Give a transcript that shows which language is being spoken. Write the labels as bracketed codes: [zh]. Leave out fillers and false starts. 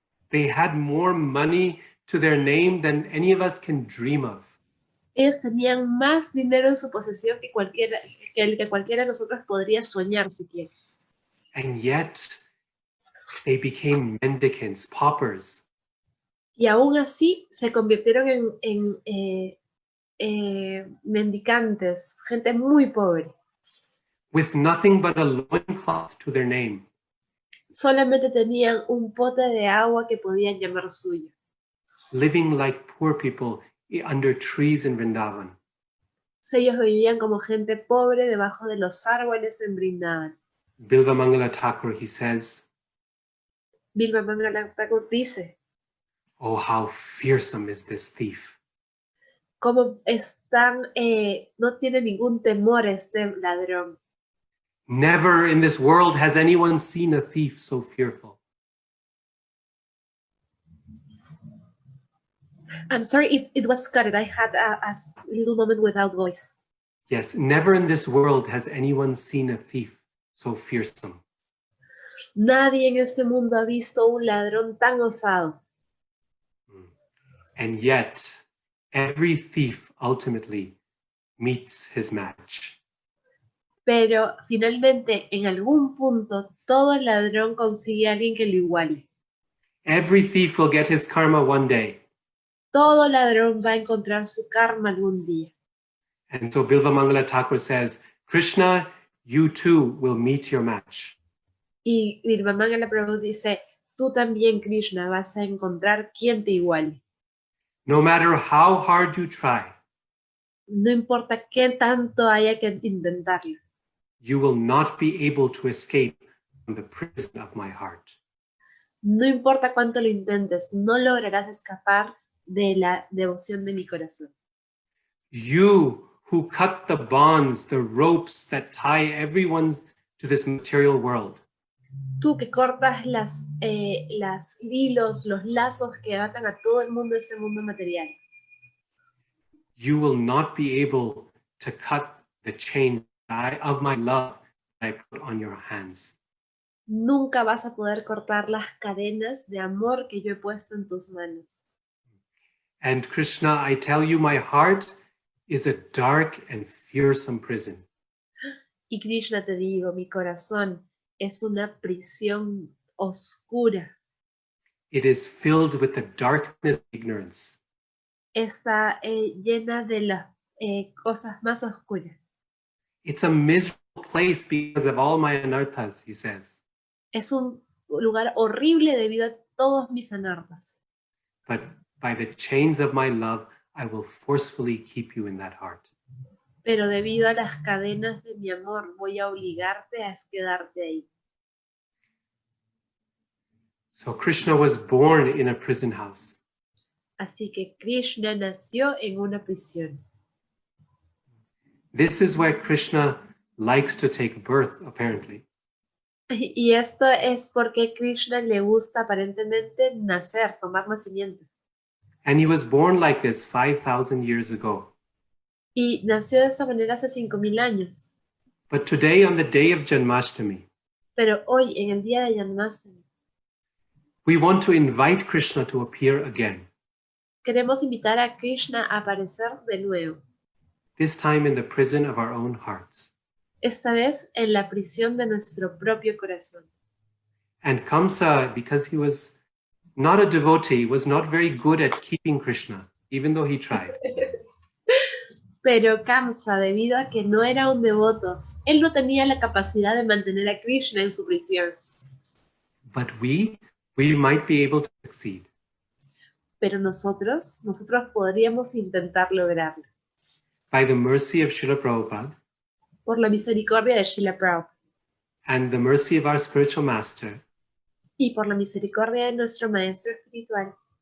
[en] They had more money to their name than any of us can dream of. [es] Ellos tenían más dinero en su posesión que el que cualquiera de nosotros podría soñar siquiera. [en] And yet they became mendicants, paupers. [es] Y aún así se convirtieron en mendicantes, gente muy pobre. [en] With nothing but a loincloth to their name. [es] Solamente tenían un pote de agua que podían llamar suyo. [en] Living like poor people under trees in Vrindavan. [es] Ellos vivían como gente pobre debajo de los árboles en Vrindavan. [en] Bilva Mangala Thakur, he says, [es] Bilva Mangala Thakur dice, [en] oh, how fearsome is this thief. [es] Cómo no tiene ningún temor este ladrón. [en] Never in this world has anyone seen a thief so fearful. I'm sorry, it was cut. I had a little moment without voice. Yes, never in this world has anyone seen a thief so fearsome. [es] Nadie en este mundo ha visto un ladrón tan osado. [en] And yet, every thief ultimately meets his match. [es] Pero finalmente, en algún punto, todo ladrón consigue a alguien que lo iguale. [en] Every thief will get his karma one day. [es] Todo ladrón va a encontrar su karma algún día. [en] And so Bilva Mangala Thakur says, Krishna, you too will meet your match. [es] Y Bilva Mangala Prabhu dice, tú también, Krishna, vas a encontrar quien te iguale. [en] No matter how hard you try, [es] no importa qué tanto haya que intentarlo, [en] you will not be able to escape from the prison of my heart. [es] no importa cuánto lo intentes, no lograrás escapar de la devoción de mi corazón. [en] You who cut the bonds, the ropes that tie everyone to this material world. [es] Tú que cortas las hilos, los lazos que atan a todo el mundo de este mundo material. [en] You will not be able to cut the chain of my love that I put on your hands. [es] Nunca vas a poder cortar las cadenas de amor que yo he puesto en tus manos. [en] And Krishna, I tell you, my heart is a dark and fearsome prison. [es] Y Krishna, te digo, mi corazón es una prisión oscura. [en] It is filled with the darkness of ignorance. [es] Está llena de las cosas más oscuras. [en] It's a miserable place because of all my anarthas, he says. [es] Es un lugar horrible debido a todos mis anartas. [en] But by the chains of my love, I will forcefully keep you in that heart. [es] Pero debido a las cadenas de mi amor, voy a obligarte a quedarte ahí. [en] So Krishna was born in a prison house. [es] Así que Krishna nació en una prisión. [en] This is where Krishna likes to take birth, apparently. [es] Y esto es porque Krishna le gusta aparentemente nacer, tomar nacimiento. [en] And he was born like this 5,000 years ago. [es] Y nació de esa manera hace 5,000 años. [en] But today, on the day of Janmastami, [es] Pero hoy, en el día de Janmastami, [en] we want to invite Krishna to appear again. [es] queremos invitar a Krishna a aparecer de nuevo. [en] This time in the prison of our own hearts. [es] Esta vez en la prisión de nuestro propio corazón. [en] And Kamsa, because he was not a devotee, was not very good at keeping Krishna, even though he tried. [es] Pero Kamsa, debido a que no era un devoto, él no tenía la capacidad de mantener a Krishna en su prisión. [en] But we might be able to succeed. [es] Pero nosotros podríamos intentar lograrlo. [en] By the mercy of Srila Prabhupada, [es] por la misericordia de Srila Prabhupada [en] and the mercy of our spiritual master, [es] y por la misericordia de nuestro maestro espiritual,